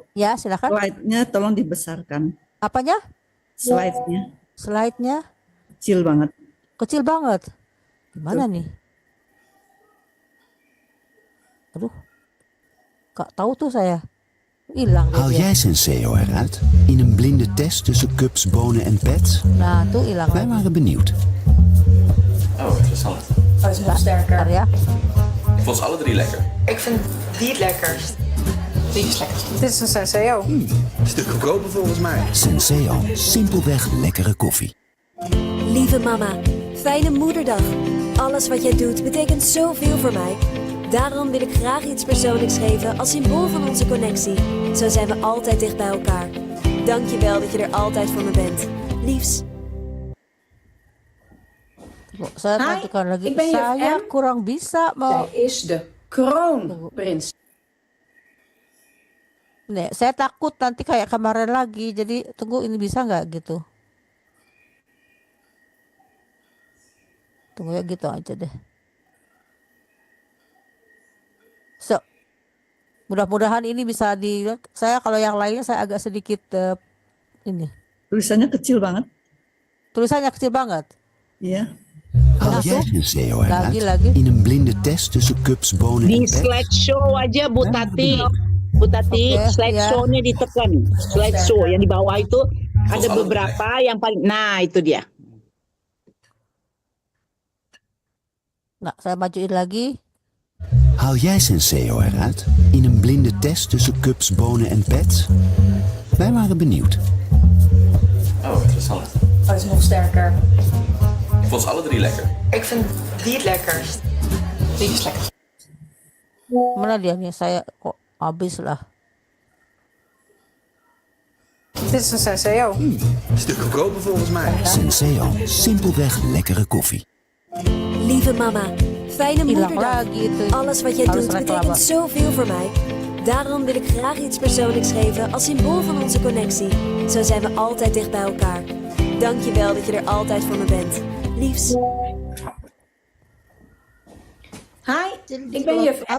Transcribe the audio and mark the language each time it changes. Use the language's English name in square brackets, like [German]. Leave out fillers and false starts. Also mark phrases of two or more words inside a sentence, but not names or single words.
[Indonesian] Ya, silakan. slide-nya tolong dibesarkan. Apanya? Slide-nya Slide-nya kecil banget. kecil banget. Gimana nih? Aduh, gak tahu tuh saya. Hilang [Dutch] Haal [Indonesian] dia. [Dutch] jij Senseo eruit in een blinde test tussen cups, bonen en pets? [Indonesian] Nah, tuh hilang [Dutch] Wij [Indonesian] lagi. [Dutch] waren benieuwd. Oh, interessant. Oh, is nog [Indonesian] Bentar [Dutch] sterker. [Indonesian] ya. [Dutch] Ik vond ze alle drie lekker. Ik vind die het lekkerst. Die is lekker. Dit is een Senseo. Een stuk goedkoper volgens mij. Senseo, simpelweg lekkere koffie. Lieve mama, fijne moederdag. Alles wat jij doet betekent zoveel voor mij. Daarom wil ik graag iets persoonlijks geven als symbool van onze connectie. Zo zijn we altijd dicht bij elkaar. Dank je wel dat je er altijd voor me bent. Liefs. [Indonesian] Saya [Dutch] Hai, [Indonesian] matikan lagi. [Dutch] ik ben juf [Indonesian] Saya [Dutch] M. [Indonesian] kurang bisa mau. [Dutch] Zij is de kroonprins. [Indonesian] Nih, saya takut nanti kayak kemarin lagi. Jadi tunggu ini bisa nggak gitu? Tunggu ya gitu aja deh. So, mudah-mudahan ini bisa saya kalau yang lainnya saya agak sedikit ini. Tulisannya kecil banget. Tulisannya kecil banget. Iya. [Dutch] Haal jij Senseo eruit [Indonesian] Lagi. [Dutch] in een blinde test tussen cups, bonen en [Indonesian] Di [Dutch] pets? [Indonesian] slideshow aja Bu Tati. Bu Tati, Oke, slideshow-nya ditekan. Slideshow yang di bawah itu ada Soal beberapa yang paling. Nah, itu dia. Nah, saya majuin lagi. [Dutch] Haal jij Senseo eruit in een blinde test tussen cups, bonen en pets? Wij waren benieuwd. Oh, interessant. Oh, is nog sterker. Ik vond ze alle drie lekker. Ik vind die het lekkerst. Die is lekker. [Indonesian] Mana dia nih? Saya kok habis lah. [Dutch] Dit is een Senseo. Een stuk goedkoper volgens mij. Senseo, simpelweg lekkere koffie. Lieve mama, fijne [Indonesian] Hilang [Dutch] moederdag. [Indonesian] lagi itu. [Dutch] Alles wat jij [Indonesian] Harus [Dutch] doet [Indonesian] reclame. [Dutch] betekent zoveel voor mij. Daarom wil ik graag iets persoonlijks geven als symbool van onze connectie. Zo zijn we altijd dicht bij elkaar. Dank je wel dat je er altijd voor me bent. Liefs. Hi, ik ben juf M.